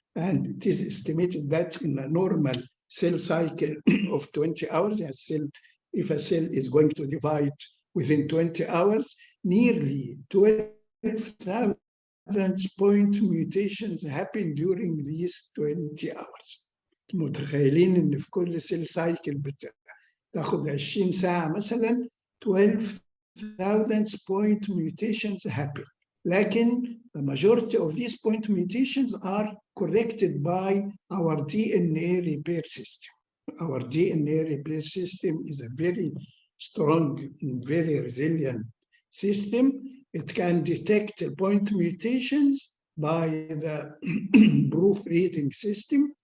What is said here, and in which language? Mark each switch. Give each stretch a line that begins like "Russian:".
English: And it is estimated that in a normal cell cycle of 20 hours, if a cell is going to divide within 20 hours, nearly 12,000 point mutations happen during these 20 hours.
Arabic: متخيلين ان في كل سيل سايكل بتاخد 20 ساعة مثلا 12,000
English: point mutations happen.
Arabic: لكن
English: the majority of these point mutations are corrected by our DNA repair system. Our DNA repair system is a very strong and very resilient system. It can detect point mutations by the proofreading system.